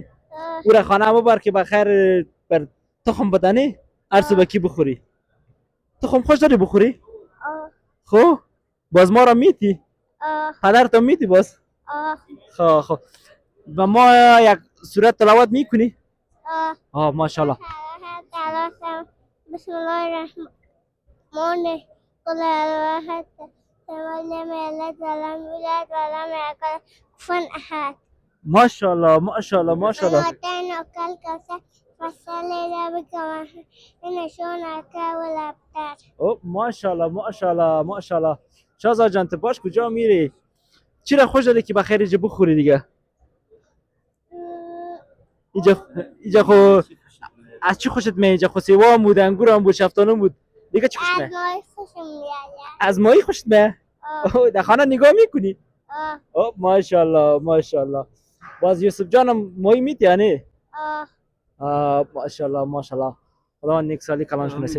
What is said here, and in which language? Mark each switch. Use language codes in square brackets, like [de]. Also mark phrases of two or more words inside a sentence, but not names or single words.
[fa] او را خانه ببر که بخیر بر تخم بدنی هر صبح کی بخوری. تخم خوش داری بخوری؟ خو باز ما را میتی؟ پدرت میتی باز؟ خو و ما یک سورت تلاوت میکنی؟ ماشاءالله. [ar] بسم الله الرحمن قل الواحد لم يلد ولم يولد ولم يكن كفوا احد. [fa] ماشاءالله ماشاءالله ماشاءالله. [ar] وأعطيناك الكوثر فصل لربك وانحر إن شانئك هو الأبتر. [fa] ماشاءالله ماشاءالله ماشاءالله. شهزاد جان تو باش کجا میری؟ چی را خوش داری که بخیر اینجا بخوری دیگه؟ اینجا خو از چی خوشت میاد؟ اینجا خو سیوا هم بود، انگور هم بود، شفتالو بود. دیگه چی خوشت میاد؟ از ماهی خوشم میاد. از ماهی خوشت میاد؟ در خانه نگاه میکنی؟ ماشاءالله ماشاءالله. باز یوسف جانم ماهی میتی یعنی؟ ماشاءالله ماشاءالله. خدا نیک سالی کلانش نصیب.